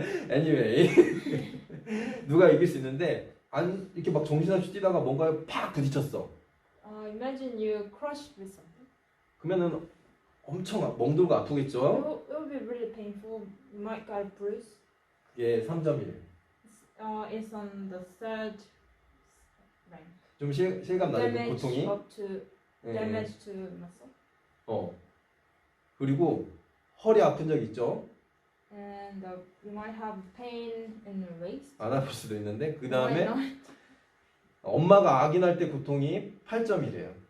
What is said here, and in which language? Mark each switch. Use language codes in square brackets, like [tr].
[ko] anyway 누가 이길 수 있는데 안 이렇게 막 정신없이 뛰다가 뭔가에 팍 부딪혔어. [en] Imagine you crushed with something. [ko] 그러면은 엄청 멍들고 아프겠죠? [en] It will be really painful. You might get bruised. [ko] 그게 3점이래요. [en] It's on the third rank. [ko] 좀 실감 나요, 그 [en] Damage [ko] 고통이. [en] up to [ko] 예. [en] damage to muscle. [ko] 그리고 허리 아픈 적 있죠? [en] And you might have pain in the waist. [ko] 안 아플 수도 있는데 그 [en] You might [ko] 다음에 [en] not. [ko] 엄마가 아기날 때 고통이 8점이래요.